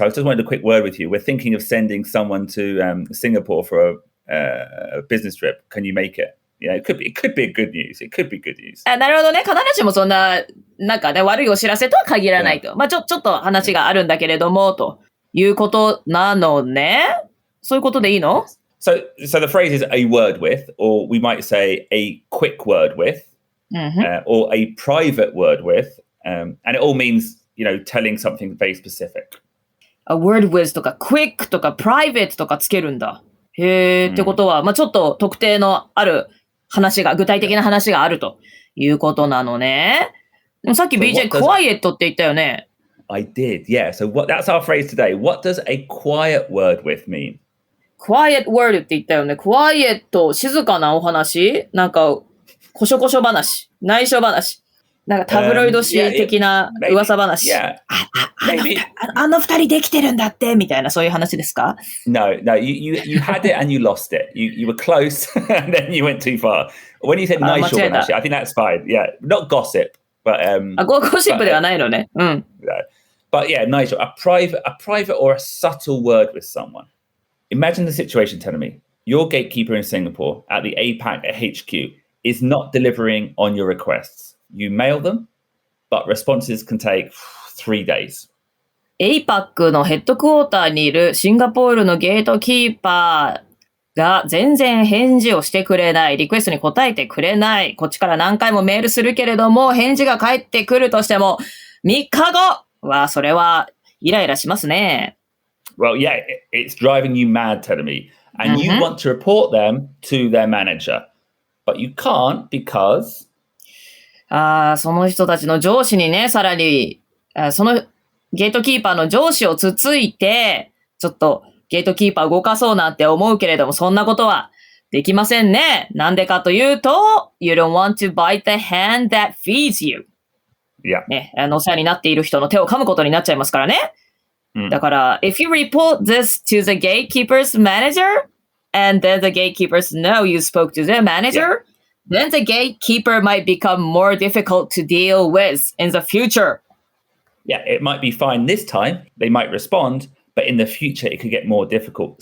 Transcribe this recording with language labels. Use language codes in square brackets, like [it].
[en] I just wanted a quick word with you. We're thinking of sending someone to Singapore for a business trip. Can you make it? Yeah, it could be good news. It could be good news. [ja] なるほどね。必ずしもそんな、なんかね、悪いお知らせとは限らないと。まあちょっと話があるんだけれども、ということなのね。そういうことでいいの？ [en] So the phrase is a word with, or we might say a quick word with, or a private word with, and it all means, telling something very specific. A word with [ja] とか quick とか private とかつけるんだ。へー、ってことは、まあちょっと特定のある話が、具体的な話があるということなのね。でもさっき BJ quiet って言ったよね。 [en] I did, yeah. So that's our phrase today. What does a quiet word with mean? [ja] quiet word って言ったよね。quiet 静かなお話なんか、こしょこしょ話内緒話なんかタブロイド紙的な噂話。あの二人できてるんだってみたいなそういう話ですか？ [en] No, you had it and you lost it. You were close and then you went too far. When you said 内緒話, I think that's fine. Yeah, not gossip, but [ja] ゴシップではないのね。うん。 [en] But yeah, 内緒, a private or a subtle word with someone. Imagine the situation, telling me your gatekeeper in Singapore at the APAC HQ is not delivering on your requests. You mail them, but responses can take 3 days. [ja] APAC のヘッドクォーターにいるシンガポールのゲートキーパーが全然返事をしてくれない。リクエストに答えてくれない。こっちから何回もメールするけれども、返事が返ってくるとしても、3日後は、それはイライラしますね。 [en] Well, yeah, it's driving you mad, telling me. And you want to report them to their manager. But you can't because... [ja] その人たちの上司にね、さらに、そのゲートキーパーの上司をつついて、ちょっとゲートキーパー動かそうなんて思うけれども、そんなことはできませんね。なんでかというと、 [en] You don't want to bite the hand that feeds you. Yeah. [ja] ね、お世話になっている人の手を噛むことになっちゃいますからね。 [en] だから、if you report this to the gatekeeper's manager, and then the gatekeepers know you spoke to their manager, then the gatekeeper might become more difficult to deal with in the future. Yeah, it might be fine this time. They might respond, but in the future, it could get more difficult.